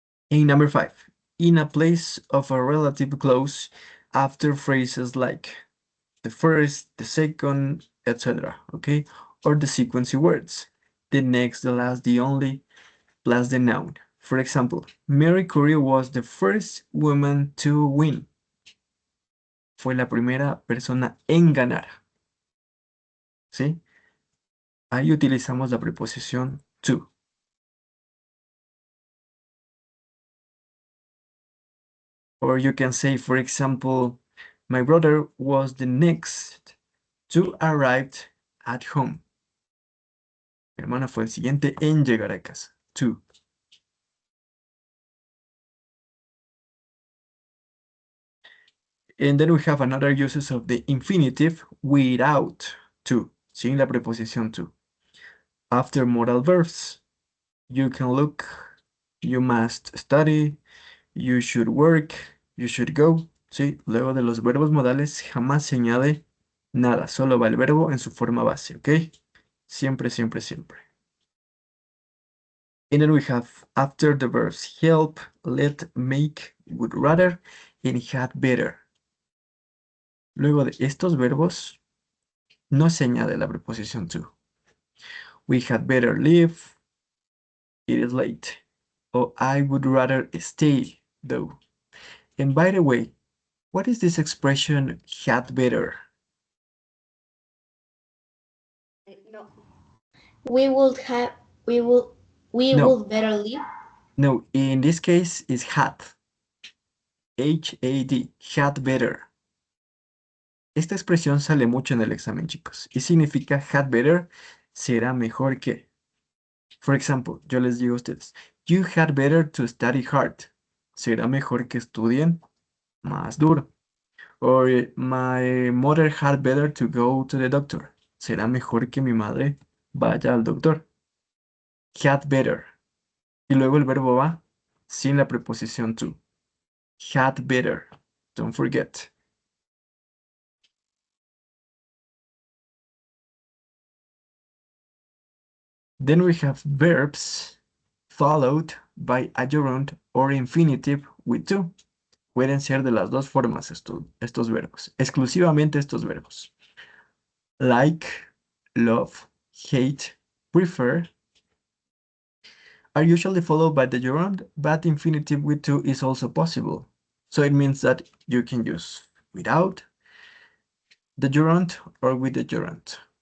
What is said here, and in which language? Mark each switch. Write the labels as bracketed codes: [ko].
[en] In number 5, in a place of a relative clause after phrases like the first, the second, etc. Okay? Or the sequence words. The next, the last, the only, plus the noun. For example, Mary Curie was the first woman to win. [es] Fue la primera persona en ganar. ¿Sí? Ahí utilizamos la preposición to. [en] Or you can say, for example, my brother was the next to arrive at home. [es] Mi hermana fue el siguiente en llegar a casa. [en] To. And then we have another uses of the infinitive without to, [es] sin la preposición to. [en] After modal verbs, you can look, you must study, you should work, you should go. [es] ¿Sí? Luego de los verbos modales jamás se añade nada, solo va el verbo en su forma base, ¿ok? Siempre, siempre, siempre. [en] And then we have after the verbs help, let, make, would rather, and had better. [es] Luego de estos verbos no se añade la preposición to. [en] We had better leave, it is late. Or I would rather stay, though. And by the way, what is this expression had better? No, We would have, we No. would better live. No, in this case is had. H-A-D, had better. [es] Esta expresión sale mucho en el examen, chicos, y significa had better, será mejor que. [en] For example, [es] yo les digo a ustedes, [en] you had better to study hard. [es] Será mejor que estudien más duro. [en] Or my mother had better to go to the doctor. [es] Será mejor que mi madre vaya al doctor. Had better. Y luego el verbo va sin la preposición to. [en] Had better. Don't forget. Then we have verbs followed by a gerund or infinitive with to. [es] Pueden ser de las dos formas estos verbos, exclusivamente estos verbos. [en] Like, love, hate, prefer are usually followed by the gerund, but infinitive with to is also possible. So it means that you can use without the gerund or with the gerund.